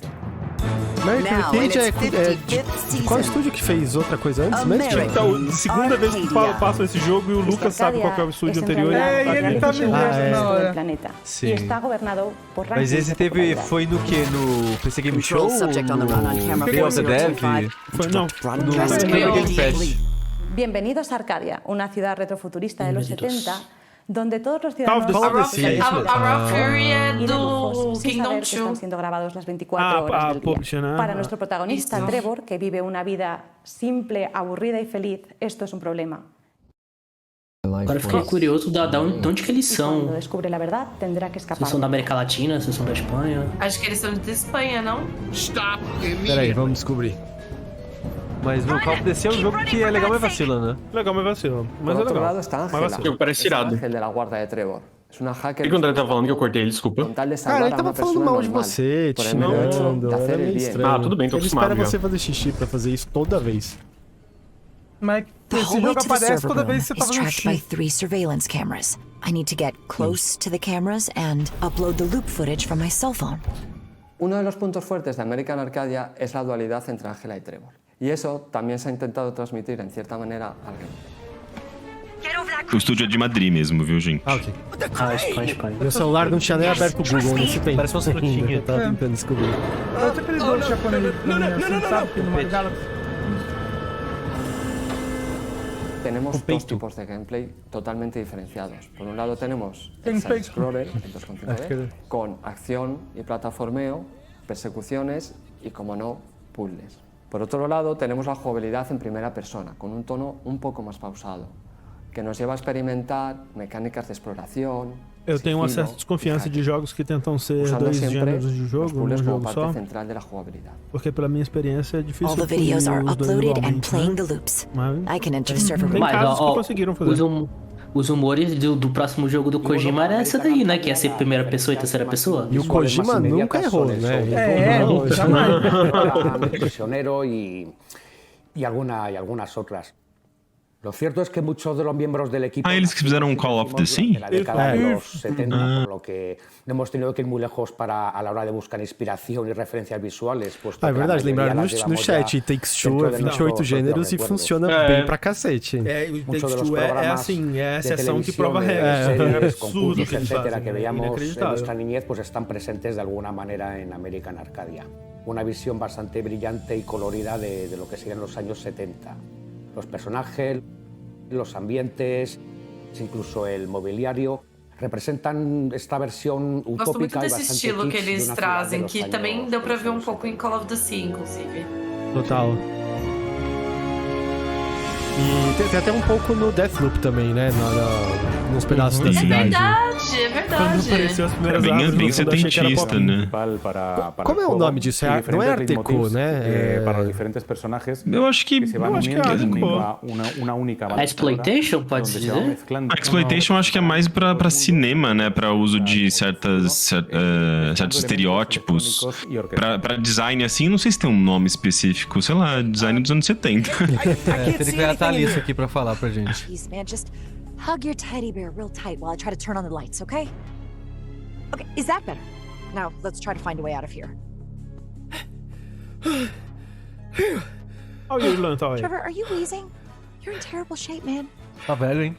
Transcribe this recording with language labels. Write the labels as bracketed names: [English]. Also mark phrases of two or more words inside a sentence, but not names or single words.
[Portuguese] American Arcadia qual estúdio que fez outra coisa antes mesmo? Então, segunda vez que passa esse jogo e o Lucas sabe qual é o estúdio anterior. E ele tá me vendo na hora. Sim. Mas esse foi no que? No PC Game Show? No Day of the Dev? Não, no Game Fest. [Spanish] Bienvenidos a Arcadia, una ciudad retrofuturista de los 70, donde todos los ciudadanos [Portuguese] a Fury é do Kingdom 2 [Spanish] están siendo grabados las 24 horas del día. Para nuestro protagonista Trevor, que vive una vida simple, aburrida y feliz, esto es un problema. [Portuguese] Agora fiquei curioso de onde que eles são. [Spanish] Descubre la verdad, tendrá que escapar. [Portuguese] Se são da América Latina, se são da Espanha. Acho que eles são de Espanha, não? Peraí, vamos descobrir. Mas o Call of Duty é um jogo que é legal, mas vacila, né? Legal, mas vacila. Mas [Spanish] Por [Portuguese] é outro legal. [Spanish] lado está Angela. [Portuguese] Mas parece irado. [Spanish] Ángel de la guarda de Trevor. [Portuguese] É uma hacker. O que o André tá falando que eu cortei ele, desculpa? Cara, ele tava falando mal de você, te xingando, era meio estranho. Tudo bem, tô ele acostumado. Ele espera você fazer xixi pra fazer isso toda vez. Mas esse jogo aparece toda vez que você tá fazendo [English] tracked by [Portuguese] xixi. [English] 3 surveillance cameras. I need to get close to the cameras and upload the loop footage from my cell phone. [Spanish] Uno de los puntos fuertes de American Arcadia es la dualidad entre Angela y Trevor. Y eso también se ha intentado transmitir en cierta manera al game. [Portuguese] O estúdio é de Madrid mesmo, viu, gente? Ok. Espanha. Meu celular não tinha nem aberto o Google nesse tempo. Parece uma frutinha. Eu tava tentando descobrir. Eu tô aquele jogo japonês, sabe que numa Galaxy. [Spanish] Tenemos dos tipos de gameplay totalmente diferenciados. Por un lado tenemos el side-scroller en 2.5D con acción y plataformeo, persecuciones y, como no, puzzles. Por otro lado tenemos la jugabilidad en primera persona, con un tono un poco más pausado, que nos lleva a experimentar mecánicas de exploración. [Portuguese] Eu tenho uma certa desconfiança de jogos que tentam ser dois gêneros de jogo, num jogo só. Porque pela minha experiência é difícil. [English] All the videos are uploaded and playing the loops. I can enter the server. [Portuguese] Tem casos que conseguiram fazer. Os humores do próximo jogo do Kojima era essa daí, né? Que ia ser primeira pessoa e terceira pessoa. E o Kojima nunca errou, né? Jamais. [Spanish] Prisionero y algunas otras. Lo cierto es que muchos de los miembros del equipo. [Portuguese] Eles que fizeram um Call of Duty? [Spanish] En la década de los 70, por lo que no hemos tenido que ir muy lejos a la hora de buscar inspiración y referencias visuales. [Portuguese] É verdade, lembraram no chat, Takes Two é 28 gêneros e funciona bem pra cacete. O Takes Two é assim, é a exceção que prova a regra. É absurdo que eles fazem, [Spanish] que veíamos en nuestra niñez, pues están presentes de alguna manera en American Arcadia. Una visión bastante brillante y colorida de lo que serían los años 70. Los personajes, los ambientes, incluso el mobiliario, representan esta versión utópica [Portuguese] e bastante desse estilo que eles trazem, que também deu pra ver um pouco em Call of Duty, inclusive. Total. E tem até um pouco no Deathloop também, né? Nos pedaços da cidade. É verdade. É bem setentista, né? Como é o nome disso? Não é Art Deco, né? Para os diferentes personagens. Eu acho que é Art Deco. A Exploitation, pode-se dizer? A Exploitation acho que é mais pra cinema, né? Pra uso de certos estereótipos. Pra design, assim, não sei se tem um nome específico. Sei lá, design dos anos 70. Teria que estar a Alice aqui pra falar pra gente. [English] Jeez, man, just hug your teddy bear real tight while I try to turn on the lights, okay? Okay, is that better? Now, let's try to find a way out of here. Trevor, are you wheezing? You're in terrible shape, man. [Portuguese] Tá velho, hein?